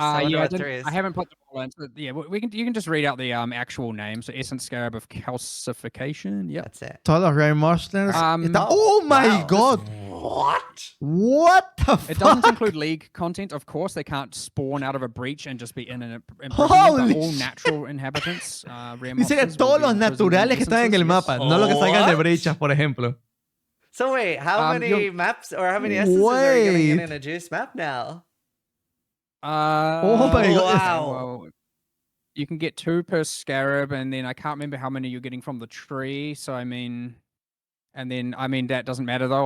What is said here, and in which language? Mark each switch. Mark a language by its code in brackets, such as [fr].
[en] I haven't put them all in. So yeah, you can just read out the actual name. So Essence Scarab of Calcification. Yep. That's it. [es] Todos los [en] rare monsters. Oh my god! What the fuck? It doesn't include league content, of course. They can't spawn out of a breach and just be in an Holy but all natural inhabitants. Rare [es] Dice que todos los naturales que están en el mapa, no los que salgan de brechas, por ejemplo. [en] So wait, how many maps or how many essences are you getting in a juice map now? Oh my god! Wow. Well, you can get 2 per scarab, and then I can't remember how many you're getting from the tree. So I mean, that doesn't matter though.